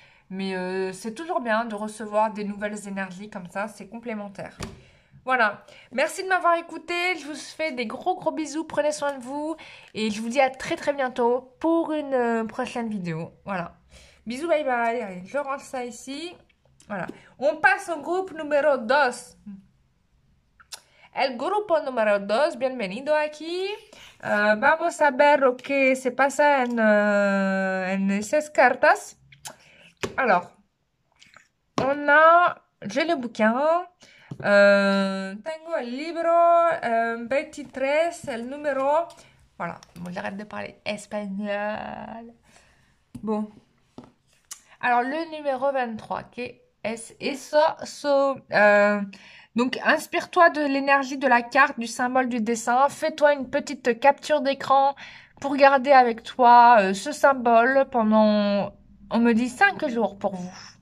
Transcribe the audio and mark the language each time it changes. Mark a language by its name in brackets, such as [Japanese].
[French] Mais c'est toujours bien de recevoir des nouvelles énergies comme ça, c'est complémentaire. Voilà. Merci de m'avoir écouté. Je vous fais des gros bisous. Prenez soin de vous. Et je vous dis à très bientôt pour une prochaine vidéo. Voilà. Bisous, bye bye. Allez, je range ça ici. Voilà. On passe au groupe numéro 2. [Spanish] El grupo número 2, bienvenido aquí. Vamos a ver lo que se pasa en esas cartas. [French] Alors, j'ai le bouquin. [Spanish] Tengo el libro 23, el número. [French] Voilà, bon, j'arrête de parler espagnol. Bon. Alors, le numéro 23, qui est eso. Donc, inspire-toi de l'énergie de la carte, du symbole du dessin. Fais-toi une petite capture d'écran pour garder avec toi ce symbole pendant, on me dit, 5 jours pour vous.